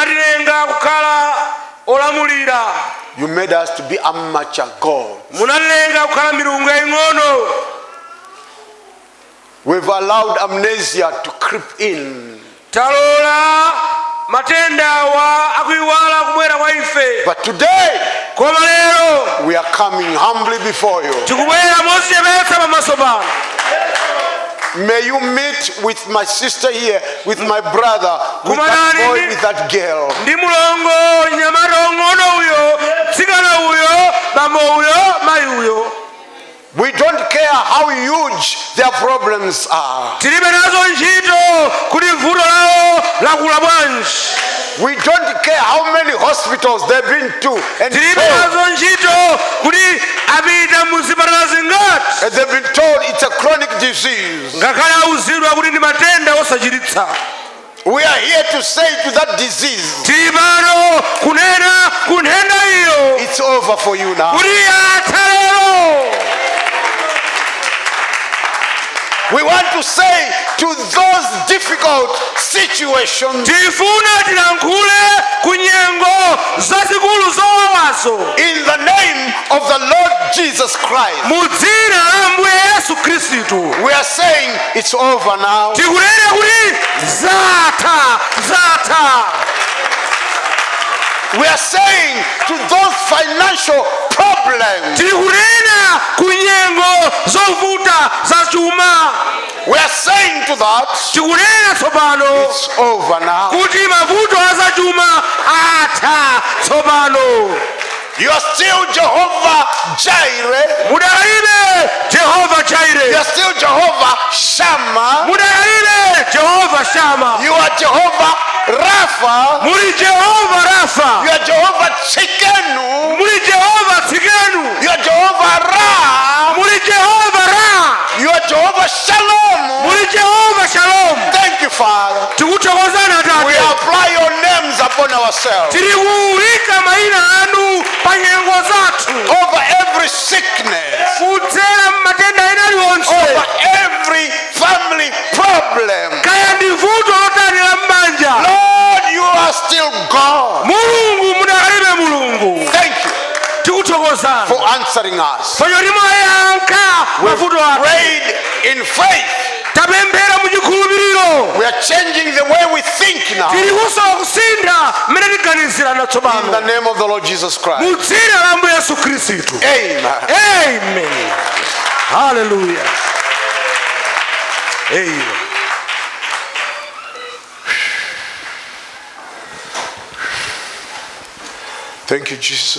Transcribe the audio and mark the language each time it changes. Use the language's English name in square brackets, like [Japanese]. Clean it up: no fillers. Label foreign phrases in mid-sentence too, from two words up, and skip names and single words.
[English] You made us to be amateur gods. We've allowed amnesia to creep in. But today, [Nyanja] koma lero [English] we are coming humbly before you. [Nyanja] tikubwera modzichepetsa pamaso pano. [English] May you meet with my sister here, with my brother, with that [Nyanja] Kumanani [English] boy, ni- with that girl. [Nyanja] ndi mulongo nyamata ong'ono uyo, tsikana uyo, bambo uyo, mayi uyo. [English] We don't care how huge their problems are. [Nyanja] Tilibe nazo ntchito kuti vuto lawo lakula bwanji. [English] We don't care how many hospitals they've been to and [Nyanja] Tilibe [English] told, [Nyanja] nazo ntchito kuti apita muzipatala zingati. [English] and they've been told it's a chronic disease. [Nyanja] ngakhale auzidwa kuti ndi matenda osachiritsa. [English] We are here to say to that disease, [Nyanja] tili pano kunena ku nthenda iyo [English] it's over for you now. [Nyanja] kuti yatha lero. [English] We want to say to those difficult situations, [Nyanja] tifuna tilankhule ku nyengo zazikulu zowawazo [English] in the name of the Lord Jesus Christ, [Nyanja] mu dzina la Ambuye Yesu Khristu. [English] we are saying it's over now. [Nyanja] tikunena kuti zatha. [English] We are saying to those financial problems, [Nyanja] tikunena ku nyengo zovuta za chuma. [English] we are saying to that, [Nyanja] tikunena tsopano [English] it's over now. [Nyanja] kuti mavuto a chuma atha tsopano. [English] You are still Jehovah Jireh. [Nyanja] mudakalibe Jehova You Jireh. [English] are still Jehovah Shammah. [Nyanja] mudakalibe Jehova Shama. [English] You are Jehovah Rapha. [Nyanja] muli Jehova Rafa. [English] You are Jehovah Tsikenu. [Nyanja] muli Jehova Tsikenu. [English] You are Jehovah Ra. [Nyanja] muli Jehova Ra. [English] You are Jehovah Shalom. [Nyanja] muli Jehova Shalom. [English] Thank you, Father. [Nyanja] tikuthokozana [English] We [Nyanja] Tate. [English] apply your names upon ourselves [Nyanja] tiri kuwika mayina anu pa nyengo zathu. [English] over every sickness, [Nyanja] kudzera mmatenda ena aliwonse. [English] over every family problem. [Nyanja] kaya ndi vuto lotani la m'banja. [English] Lord, you are still God. [Nyanja] mulungu mudakalibe mulungu. [English] Thank you [Nyanja] tikuthokozana [English] for answering us. [Nyanja] panyoti mwayankha mavuto athu. [English] Prayed in faith. [Nyanja] tapemphera muchikhulupiriro. [English] We are changing the way we think now. [Nyanja] tiri kusowa kusintha mmene tiganizirana [English] In the [Nyanja] tsopano. [English] name of the Lord Jesus Christ. [Nyanja] mu dzina la Ambuye Yesu Khristu. Amen. Amen. Hallelujah. Amen. [English] Thank you, Jesus.